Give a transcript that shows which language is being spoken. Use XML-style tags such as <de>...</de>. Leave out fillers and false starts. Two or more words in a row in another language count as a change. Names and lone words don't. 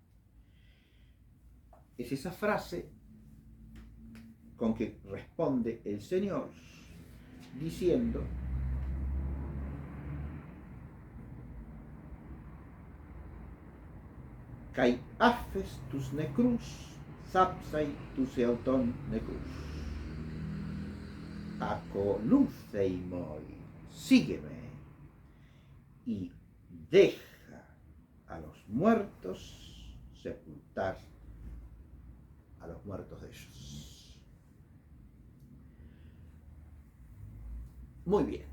<es>Es esa frase con que responde el Señor diciendo:</es> <el>Καὶ ἄφες τοὺς νεκροὺς θάψαι τοὺς ἑαυτῶν νεκρούς. Ἀκολούθει μοι,</el> <es>sígueme y deja a los muertos sepultar a los muertos de ellos. Muy bien.</es>